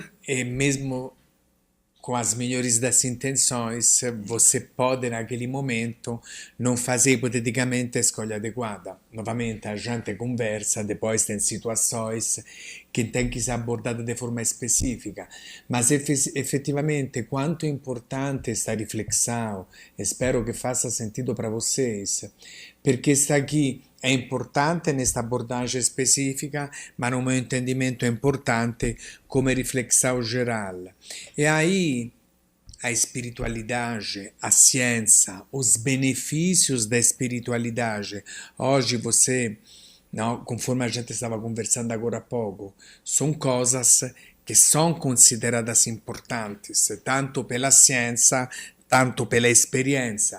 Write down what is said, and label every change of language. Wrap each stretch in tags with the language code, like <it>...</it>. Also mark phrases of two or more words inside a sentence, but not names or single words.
<pt>e mesmo com as melhores das intenções, você pode naquele momento não fazer hipoteticamente a escolha adequada. Novamente, a gente conversa, depois tem situações que tem que ser abordada de forma específica, mas efetivamente quanto é importante esta reflexão, espero que faça sentido para vocês, perché sta aqui è importante nesta abordagem específica, mas no meu entendimento é importante como reflexão geral. E aí a espiritualidade, a ciência, os benefícios da espiritualidade. Hoje você, não, conforme a gente estava conversando agora há pouco, são coisas que são consideradas importantes, tanto pela ciência, tanto pela experiência.</pt>